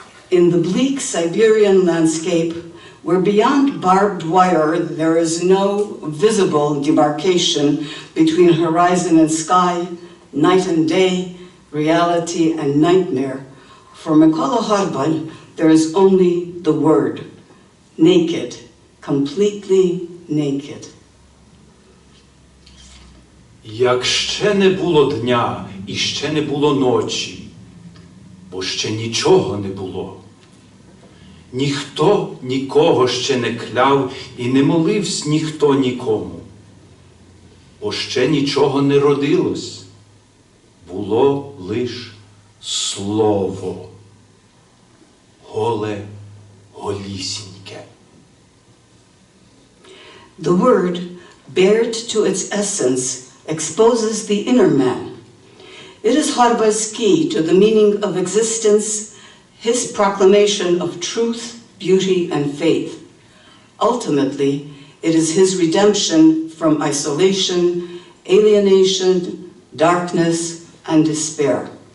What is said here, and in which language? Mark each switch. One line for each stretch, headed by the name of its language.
English: In the bleak Siberian landscape, where beyond barbed wire there is no visible demarcation between horizon and sky, night and day, reality and nightmare, for Mykola Horbal there is only the word, naked, completely naked.
Ukrainian: Як ще не було дня і ще не було ночі, бо ще нічого не було. Ніхто нікого ще не кляв і не моливсь ніхто нікому, бо ще нічого не родилось, було лиш слово, голе, голісіньке.
English: The word, bared to its essence, exposes the inner man. It is Horbal's key to the meaning of existence, his proclamation of truth, beauty, and faith. Ultimately, it is his redemption from isolation, alienation, darkness, and despair.